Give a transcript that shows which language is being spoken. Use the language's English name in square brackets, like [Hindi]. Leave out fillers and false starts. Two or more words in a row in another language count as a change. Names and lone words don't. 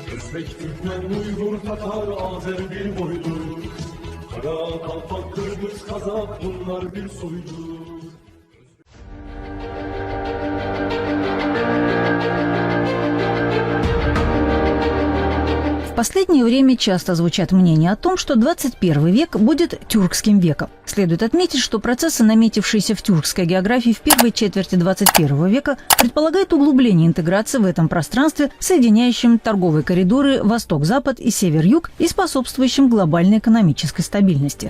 [Turkish] Özbek, Türkmen, Uygur, Tatar, Azer bir boydur. Kara, Kalpak, Kırgız, Kazak bunlar bir soydur. [Russian] В последнее время часто звучат мнения о том, что 21 век будет тюркским веком. Следует отметить, что процессы, наметившиеся в тюркской географии в первой четверти 21 века, предполагают углубление интеграции в этом пространстве, соединяющем торговые коридоры восток-запад и север-юг и способствующим глобальной экономической стабильности.